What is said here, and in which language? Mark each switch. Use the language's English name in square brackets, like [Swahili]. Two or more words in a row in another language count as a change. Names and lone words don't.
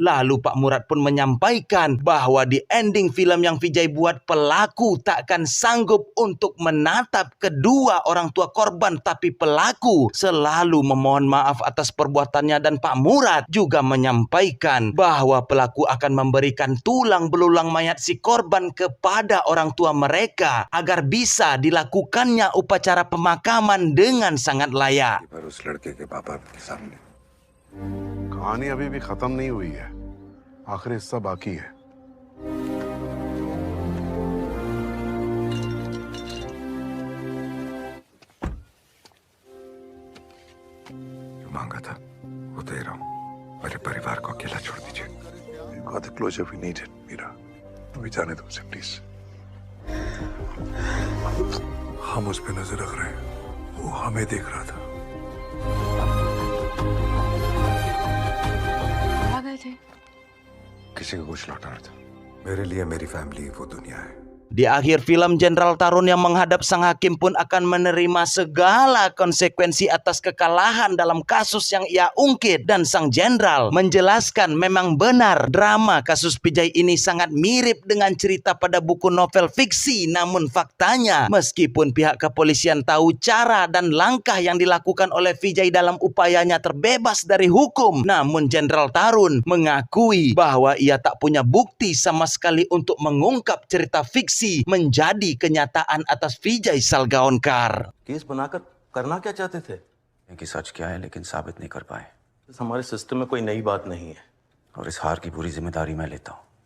[Indonesian] Lalu Pak Murad pun menyampaikan bahwa di ending film yang Vijay buat, pelaku takkan sanggup untuk menatap kedua orang tua korban, tapi pelaku selalu memohon maaf atas perbuatannya. Dan Pak Murad juga menyampaikan bahwa pelaku akan memberikan tulang belulang mayat si korban kepada orang tua mereka agar bisa dilakukannya upacara pemakaman dengan sangat layak. [Hindi] पर उस लड़के के पापा के सामने कहानी अभी भी खत्म नहीं हुई है, आखिरी हिस्सा बाकी है। जो मांगा था वो दे रहा हूँ, मेरे परिवार को अकेला छोड़ दीजिए। [English] You got the closure we needed, [Hindi] मीरा। अभी जाने दो उसे प्लीज। हम उस पे नजर रख रहे हैं, वो हमें देख रहा था। आ गए थे। किसी को कुछ लौटाना था। मेरे लिए मेरी फैमिली वो दुनिया है। [Indonesian] Di akhir film, Jenderal Tarun yang menghadap sang hakim pun akan menerima segala konsekuensi atas kekalahan dalam kasus yang ia ungkit. Dan sang jenderal menjelaskan memang benar drama kasus Vijay ini sangat mirip dengan cerita pada buku novel fiksi. Namun faktanya, meskipun pihak kepolisian tahu cara dan langkah yang dilakukan oleh Vijay dalam upayanya terbebas dari hukum, namun Jenderal Tarun mengakui bahwa ia tak punya bukti sama sekali untuk mengungkap cerita fiksi menjadi kenyataan atas Vijay Salgaonkar. [Hindi] केस बनाकर करना क्या चाहते थे? कि सच क्या है लेकिन साबित नहीं कर पाए। हमारे सिस्टम में कोई नई बात नहीं है और इस हार की पूरी जिम्मेदारी मैं लेता हूँ।